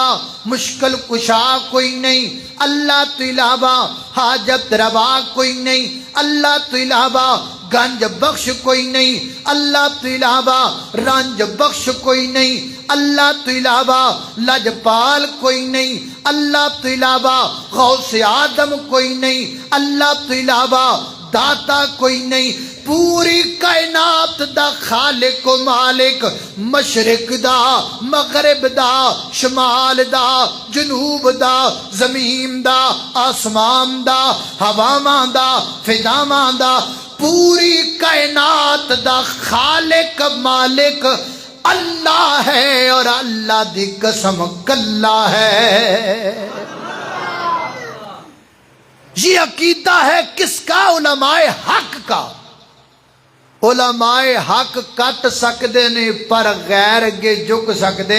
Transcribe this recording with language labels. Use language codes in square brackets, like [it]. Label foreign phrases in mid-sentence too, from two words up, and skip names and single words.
[pa] مشکل کشا کوئی نہیں، اللہ تو علاوہ حاجت روا کوئی نہیں، اللہ تو علاوہ گنج بخش کوئی نہیں، اللہ تو علاوہ رنج بخش کوئی نہیں، اللہ تو علاوہ لجپال کوئی نہیں، اللہ تو علاوہ غوث آدم کوئی نہیں، اللہ تو علاوہ داتا کوئی نہیں۔ پوری کائنات دا خالق و مالک، مشرق دا مغرب دا شمال دا جنوب دا زمین دا آسمان دا ہواواں دا فضاواں دا، پوری کائنات دا خالق مالک اللہ ہے، اور اللہ دی قسم کلا ہے۔ [ur] یہ عقیدہ ہے کس کا؟ علماء حق کا۔ [pa] علماء حق کٹ سکدے نے پر غیر اگے جھک سکدے۔